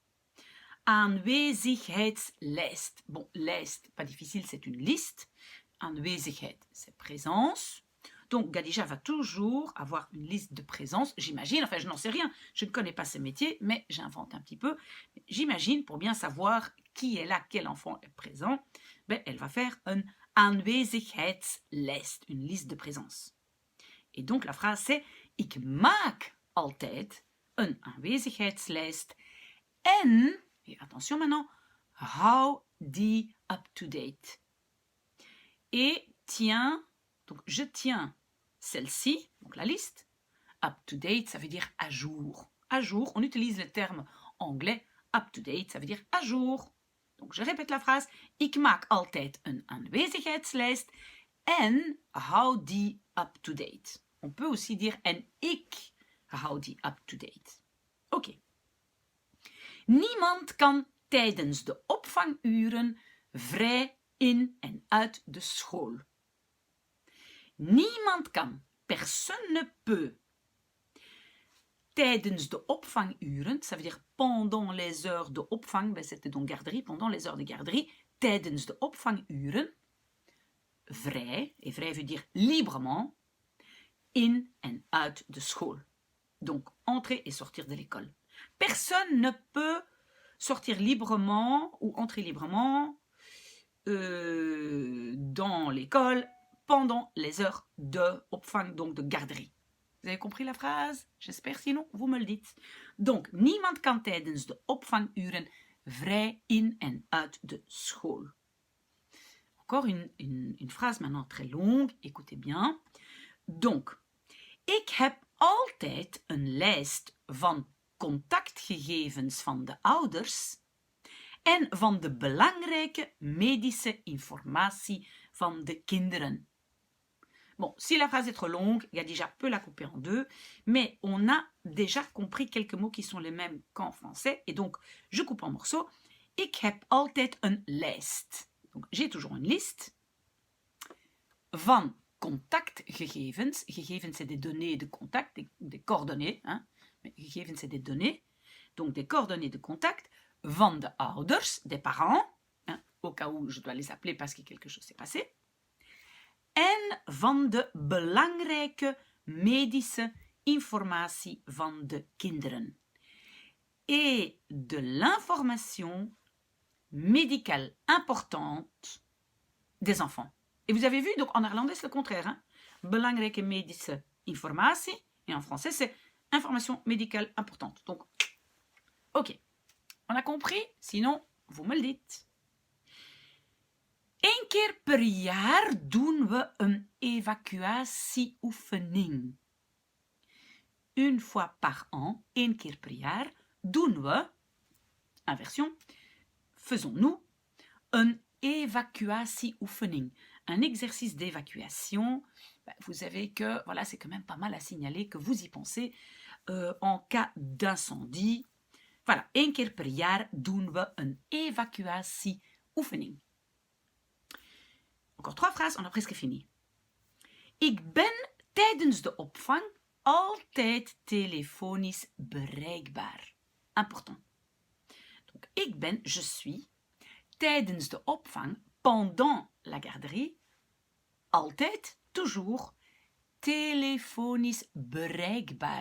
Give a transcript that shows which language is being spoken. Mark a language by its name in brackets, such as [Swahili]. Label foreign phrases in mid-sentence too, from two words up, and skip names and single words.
[French] Aanwezigheidslijst. Bon, lijst, pas difficile, c'est une liste. Aanwezigheid, c'est présence. Donc, Khadija va toujours avoir une liste de présence, j'imagine. Enfin, je n'en sais rien. Je ne connais pas ce métier, mais j'invente un petit peu. J'imagine, pour bien savoir qui est là, quel enfant est présent, ben, elle va faire [Dutch] een aanwezigheidslijst, [French] une liste de présence. Et donc, la phrase c'est [Dutch] ik maak altijd een aanwezigheidslijst en, [French] et attention maintenant, [Dutch] hou die up-to-date. [French] Et tiens, donc je tiens celle-ci, donc la liste. Up-to-date, ça veut dire à jour. À jour, on utilise le terme anglais up-to-date, ça veut dire à jour. Donc je répète la phrase. [Dutch] Ik maak altijd een aanwezigheidslijst en hou die up-to-date. [French] On peut aussi dire [Dutch] en ik hou die up-to-date. [French] Oké. [Dutch] Niemand kan tijdens de opvanguren vrij in en uit de school. Niemand kan, [French] personne ne peut. [Dutch] Tijdens de opvanguren, [French] ça veut dire pendant les heures de opvang, ben c'était donc garderie, pendant les heures de garderie, [Dutch] tijdens de opvanguren, vrij, [French] et vrij veut dire librement, [Dutch] in en uit de school. [French] Donc, entrer et sortir de l'école. Personne ne peut sortir librement ou entrer librement dans l'école pendant les heures de opvang, donc de garderie. Vous avez compris la phrase? J'espère, sinon, vous me le dites. Donc, [Dutch] niemand kan tijdens de opvanguren vrij in en uit de school. [French] Encore une phrase maintenant très longue, écoutez bien. Donc, [Dutch] ik heb altijd een lijst van contactgegevens van de ouders en van de belangrijke medische informatie van de kinderen. [French] Bon, si la phrase est trop longue, Khadija peut la couper en deux, mais on a déjà compris quelques mots qui sont les mêmes qu'en français, et donc je coupe en morceaux. [Dutch] Ik heb altijd een lijst. [French] Donc j'ai toujours une liste [Dutch] van contactgegevens. [French] Gegevens, c'est des données de contact, des coordonnées. Hein? Mais gegevens, c'est des données. donc des coordonnées de contact [Dutch] van de ouders, [French] des parents, hein, au cas où je dois les appeler parce que quelque chose s'est passé, [Dutch] en van de belangrijke medische informatie van de kinderen. [French] Et de l'information médicale importante des enfants. Et vous avez vu, donc en néerlandais c'est le contraire. Hein? [Dutch] Belangrijke medische informatie. [French] Et en français c'est information médicale importante. Donc, ok. On a compris? Sinon, vous me le dites. [Dutch] 1 keer per jaar doen we een evacuatieoefening. [French] Une fois par an, [Dutch] 1 keer per jaar, doen we, [French] inversion, faisons-nous, [Dutch] een évacuatieoefening. [French] Un exercice d'évacuation. Vous savez que voilà, c'est quand même pas mal à signaler que vous y pensez en cas d'incendie. Voilà, [Dutch] 1 keer per jaar doen we een evacuatieoefening. [French] Encore 3 phrases, on a presque fini. [Dutch] Ik ben tijdens de opvang altijd telefonisch bereikbaar. [French] Important. Donc, [Dutch] ik ben, [French] je suis, [Dutch] tijdens de opvang, [French] pendant la garderie, [Dutch] altijd, toujours, telefonisch bereikbaar.